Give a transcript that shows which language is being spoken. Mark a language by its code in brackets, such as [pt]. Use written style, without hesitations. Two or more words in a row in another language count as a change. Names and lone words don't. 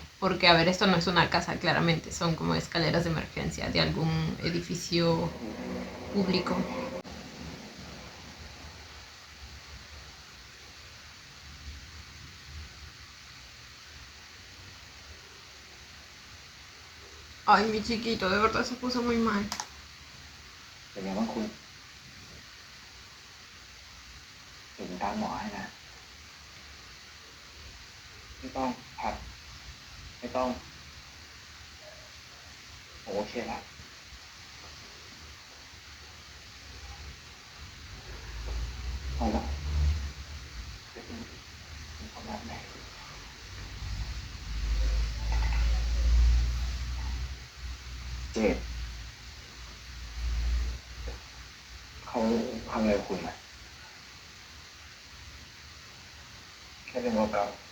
[es] Porque, a ver, esto no es una casa, claramente. Son como escaleras de emergencia de algún edificio público. Ay, mi chiquito, de verdad se puso muy mal. [th] เป็นไงบ้างคุณถึงตามหมอให้นะไม่ต้องครับไม่ต้อง ผมโอเคแล้วเอาละเดี๋ยวผมทำแบบไหนเจดเขาทำอะไรกับคุณไหมแค่เรื่องเก่า